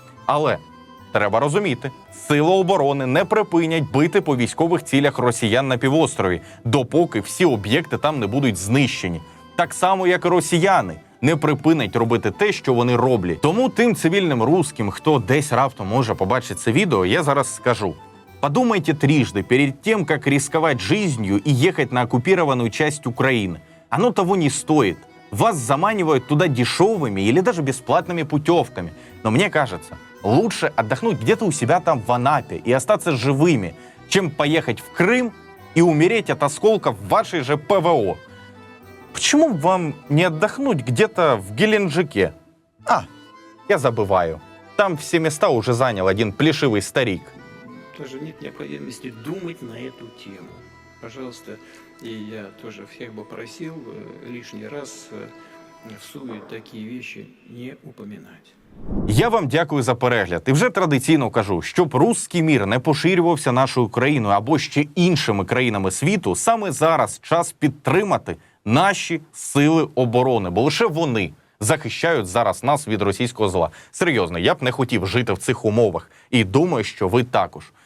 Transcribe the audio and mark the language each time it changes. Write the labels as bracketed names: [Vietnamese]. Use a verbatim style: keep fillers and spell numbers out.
[Ukrainian] Але треба розуміти, Сили оборони не припинять бити по військових цілях росіян на півострові, допоки всі об'єкти там не будуть знищені. Так само, як і росіяни не припинить робити те, що вони роблять. Тому тим цивільним русским, хто десь раптом може побачити це відео, я зараз скажу. [Russian] Подумайте трижды перед тем, как рисковать жизнью и ехать на оккупированную часть Украины. Оно того не стоит. Вас заманивают туда дешевыми или даже бесплатными путевками. Но мне кажется, лучше отдохнуть где-то у себя там в Анапе и остаться живыми, чем поехать в Крым и умереть от осколков вашей же ПВО. Почему бы вам не отдохнуть где-то в Геленджике? А, я забываю. Там все места уже занял один плешивый старик. Тоже нет необходимости думать на эту тему. Пожалуйста, и я тоже всех бы просил лишний раз в сует такие вещи не упоминать. [Ukrainian] Я вам дякую за перегляд. І вже традиційно кажу, щоб русський мір не поширювався нашою країною або ще іншими країнами світу, саме зараз час підтримати наші сили оборони, бо лише вони захищають зараз нас від російського зла. Серйозно, я б не хотів жити в цих умовах. І думаю, що ви також.